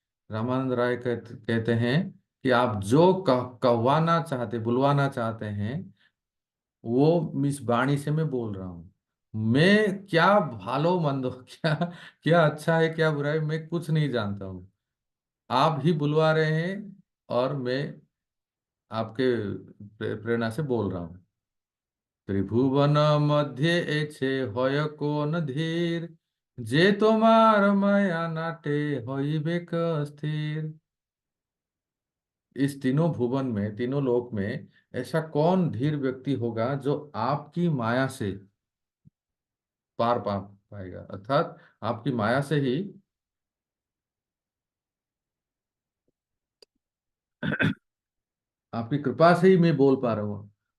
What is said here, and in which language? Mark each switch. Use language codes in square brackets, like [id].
[hi] रामानंद राय कहते हैं कि आप जो कहवाना चाहते, बुलवाना चाहते हैं, वो मिस बाणी से मैं बोल रहा हूँ। मैं क्या [bn] भालो मंदो, [hi] क्या क्या अच्छा है क्या बुरा है, मैं कुछ नहीं जानता हूँ। आप ही बुलवा रहे हैं, और मैं आपके प्रेरणा से बोल रहा हूँ। [bn] त्रिभुवन मध्य एछे হয় কোন ধীর, যে তোমার মায়া নাটে হইবে স্থিर। [hi] इस तीनों भुवन में, तीनों लोक में ऐसा कौन धीर व्यक्ति होगा जो आपकी माया से पार पा पाएगा, अर्थात आपकी माया से ही आपकी कृपा से ही मैं बोल पा रहा हूँ।